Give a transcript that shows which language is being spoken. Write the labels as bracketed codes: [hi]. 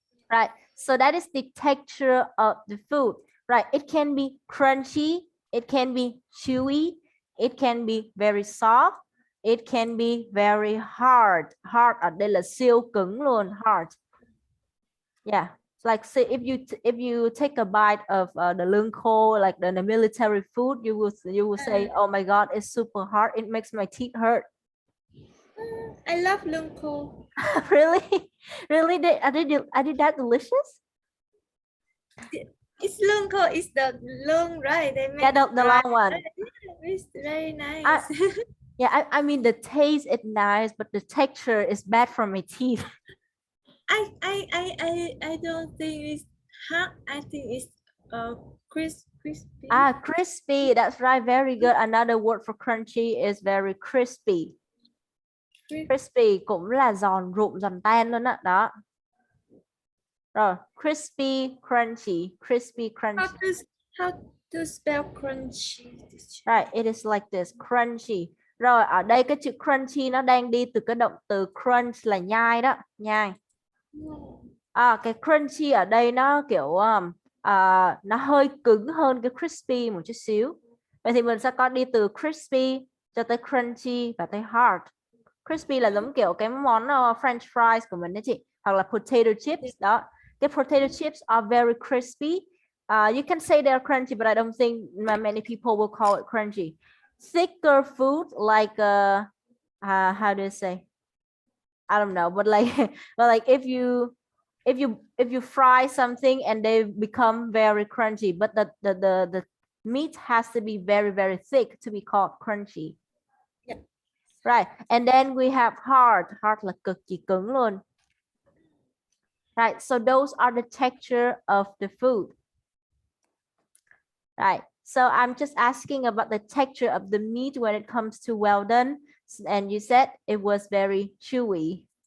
[en] Right, so that is the texture of the food. Right, it can be crunchy, it can be chewy, it can be very soft, it can be very hard. [vi] Hard ở đây là siêu cứng luôn, hard. [en] Yeah, like say if you take a bite of the lương khô, like the military food, you will say, oh my god, it's super hard, it makes my teeth hurt. I love lương khô. Really? Really? Are they that delicious? It's lương khô, it's the lương, right? They make Yeah, the long one. It's very nice. Yeah, I mean the taste is nice, but the texture is bad for my teeth. I don't think it's hot. I think it's crispy. Crispy. That's right. Very good. Another word for crunchy is very crispy. [vi] Crispy cũng là giòn rụm, giòn tan luôn đó. Đó. Rồi, crispy, crunchy, crispy, crunchy. [en] How to spell crunchy? Right, it is like this, crunchy. [vi] Rồi, ở đây cái chữ crunchy nó đang đi từ cái động từ crunch là nhai đó, nhai. Cái crunchy ở đây nó kiểu nó hơi cứng hơn cái crispy một chút xíu. Vậy thì mình sẽ có đi từ crispy cho tới crunchy và tới hard. Crispy là giống kiểu cái món French fries của mình đấy chị, hoặc là potato chips đó. [en] The potato chips are very crispy. You can say they're crunchy, but I don't think many people will call it crunchy. Thicker food like how do you say? I don't know, but like but like if you fry something and they become very crunchy, but the meat has to be very thick to be called crunchy. Yeah. Right, and then we have hard [vi] là cực kỳ cứng luôn. [en] Right, so those are the texture of the food. Right, so I'm just asking about the texture of the meat when it comes to well done, and you said it was very chewy.